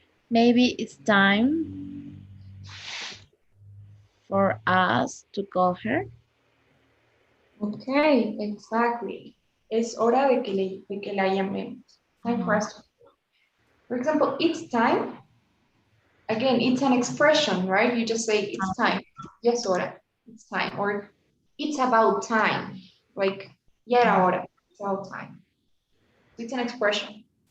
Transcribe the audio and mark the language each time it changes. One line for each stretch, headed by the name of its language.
English: Maybe it's time for us to call her. Okay, exactly.
Spanish: Es hora de que la llamemos.
English: Time for us to. For example, it's time. Again, it's an expression, right? You just say it's time. Yes, hora. It's time. Or it's about time. Like,
Spanish: ya era hora.
English: It's about time. It's an expression.